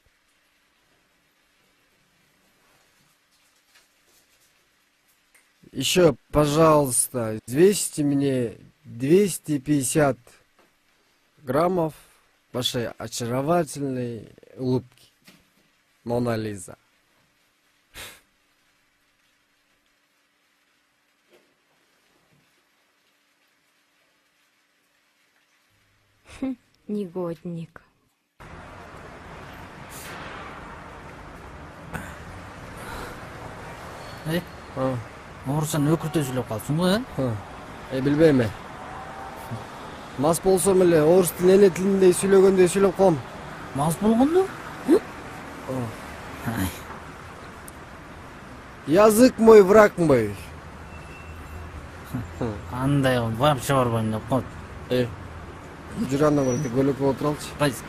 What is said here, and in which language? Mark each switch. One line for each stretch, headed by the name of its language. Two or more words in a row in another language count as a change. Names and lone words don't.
Russian: Еще, пожалуйста, взвесьте мне 250 граммов вашей очаровательной улыбки. Мона Лиза. Негодник.
Kyrgyz: Орусчаны өкүртө сүйлөп калсың го, Билбейм. Мас болсом эле орус тилин эне тилиндей сүйлөгөндөй сүйлөп коем. Мас болгондо?
Russian: Язык мой, враг мой.
Kyrgyz: Андай вообще барбайм деп коет. Жүр анда бар, көлөккө отуралчы. Кайсы?